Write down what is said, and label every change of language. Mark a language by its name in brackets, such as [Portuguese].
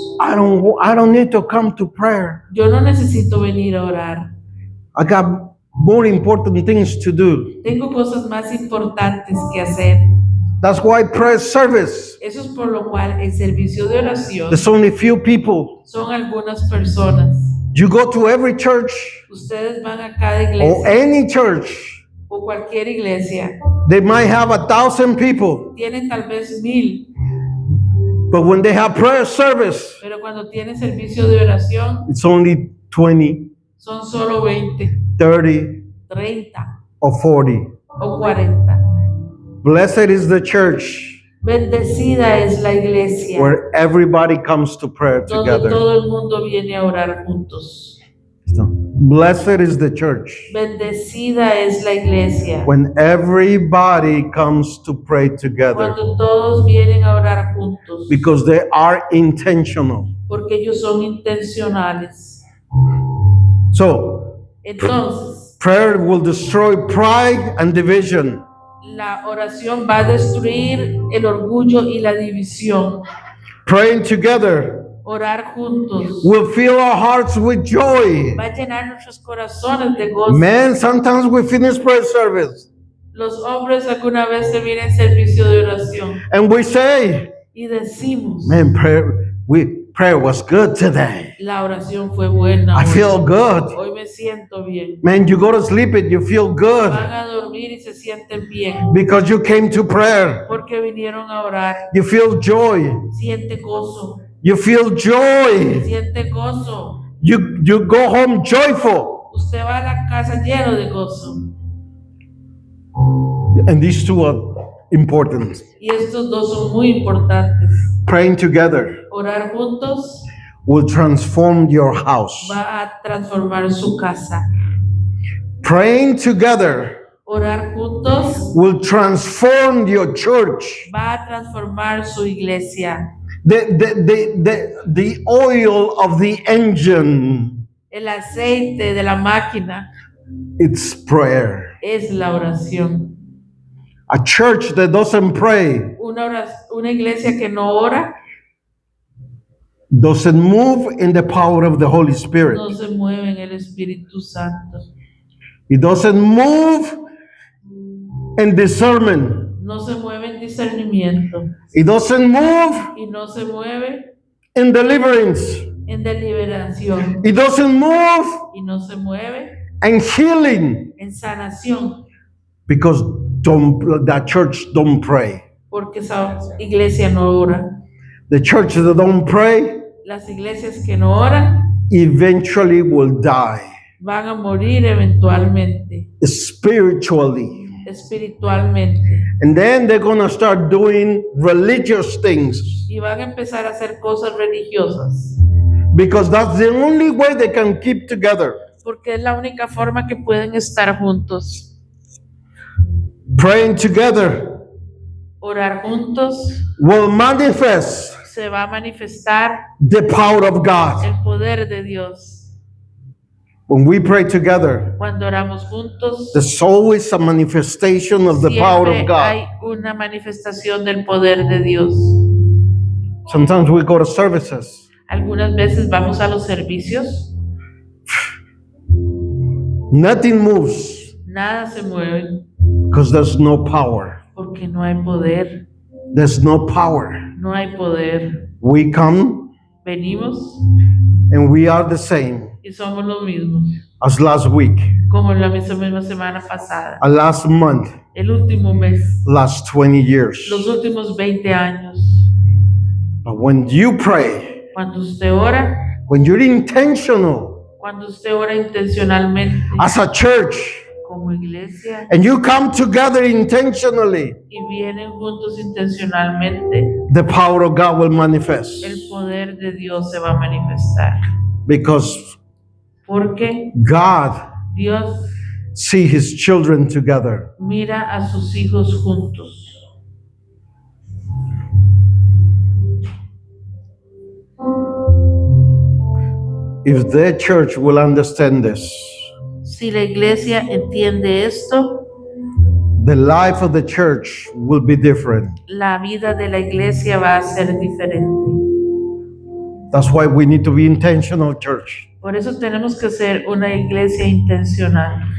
[English] I don't need to come to prayer. [Spanish] Yo no necesito venir a orar. [English] I got more important things to do. [Spanish] Tengo cosas más importantes que hacer. [English] That's why prayer service, [Spanish] Eso es por lo cual el servicio de oración [English] there's only few people. [Spanish] son algunas personas. [English] You go to every church [Spanish] Ustedes van a cada [English] or [Spanish] iglesia [English] any church, [Spanish] o cualquier iglesia. [English] they might have 1,000 people, [Spanish] Tienen tal vez 1000, [English] but when they have prayer service, [Spanish] pero cuando tienen servicio de oración [English] it's only 20, [Spanish] son solo 20, [English] 30, [Spanish] 30 [English] or 40. [Spanish] o 40. [English] Blessed is the church [Spanish] Bendecida es la iglesia [English] where everybody comes to prayer [Spanish] donde [English] together. [Spanish] todo el mundo viene a orar juntos. [English] So, blessed is the church [Spanish] Bendecida es la iglesia [English] when everybody comes to pray together [Spanish] cuando todos vienen a orar juntos, [English] because they are intentional. [Spanish] porque ellos son intencionales. [English] So, [Spanish] Entonces, [English] prayer will destroy pride and division. [Spanish] la oración va a destruir el orgullo y la división. [English] Praying together [Spanish] Orar juntos [English] will fill our hearts with joy. [Spanish] va a llenar nuestros corazones de gozo. [English] Man, sometimes we finish prayer service [Spanish] Los hombres alguna vez se vienen en servicio de oración [English] and we say, [Spanish] y decimos, [English] man, prayer was good today. [Spanish] la oración fue buena. [English] I [Spanish] Hoy, [English] feel good. [Spanish] hoy me siento bien. [English] Man, you go to sleep and you feel good [Spanish] Van a dormir y se sienten bien [English] because you came to prayer. [Spanish] porque vinieron a orar. [English] You feel joy. [Spanish] Siente gozo, [English] You feel joy. [Spanish] siente gozo. [English] You go home joyful. [Spanish] Usted va a la casa lleno de gozo. [English] And these two are important. [Spanish] Y estos dos son muy importantes. [English] Praying together [Spanish] Orar juntos [English] will transform your house. [Spanish] va a transformar su casa. [English] Praying together [Spanish] Orar juntos [English] will transform your church. [Spanish] va a transformar su iglesia. [English] The oil of the engine, [Spanish] El aceite de la máquina [English] it's prayer. [Spanish] es la oración. [English] A church that doesn't pray [Spanish] Una iglesia que no ora [English] doesn't move in the power of the Holy Spirit. [Spanish] no se mueve en el Espíritu Santo. [English] It doesn't move in discernment. [Spanish] No se mueve en discernimiento [English] It doesn't move [Spanish] y no se mueve [English] in deliverance. [Spanish] en deliberación [English] It doesn't move [Spanish] y no se mueve [English] in healing [Spanish] en sanación [English] because that church don't pray. [Spanish] porque esa iglesia no ora. [English] The church that don't pray [Spanish] Las iglesias que no oran [English] eventually will die [Spanish] van a morir eventualmente, [English] spiritually. [Spanish] espiritualmente, [English] And then they're going to start doing religious things [Spanish] y van a empezar a hacer cosas religiosas, [English] because that's the only way they can keep together. [Spanish] porque es la única forma que pueden estar juntos. [English] Praying together [Spanish] Orar juntos [English] will manifest [Spanish] se va a manifestar [English] the power of God. [Spanish] el poder de Dios. [English] When we pray together, [Spanish] Cuando oramos juntos, [English] there's always a manifestation of the power of [Spanish] siempre [English] God. [Spanish] hay una manifestación del poder de Dios. [English] Sometimes we go to services. [Spanish] Algunas veces vamos a los servicios, [English] Nothing moves [Spanish] nada se mueve [English] because there's no power. [Spanish] porque no hay poder, [English] There's no power. [Spanish] no hay poder. [English] We come [Spanish] Venimos [English] and we are the same [Spanish] y somos los mismos, [English] as last week, [Spanish] como en la misma semana pasada, [English] last month, [Spanish] el último mes, [English] last 20 years. [Spanish] los últimos 20 años. [English] But when you pray, [Spanish] Cuando usted ora, [English] when you're intentional, [Spanish] Cuando usted ora intencionalmente [English] as a church, [Spanish] como iglesia [English] and you come together intentionally, [Spanish] y vienen juntos intencionalmente, [English] the power of God will manifest. [Spanish] el poder de Dios se va a manifestar. [English] Because [Spanish] Porque [English] God [Spanish] Dios [English] sees his children together. [Spanish] mira a sus hijos juntos. [English] If the church will understand this, [Spanish] Si la iglesia entiende esto, [English] the life of the church will be different. [Spanish] la vida de la iglesia va a ser diferente. [English] That's why we need to be intentional, church. [Spanish] Por eso tenemos que ser una iglesia intencional.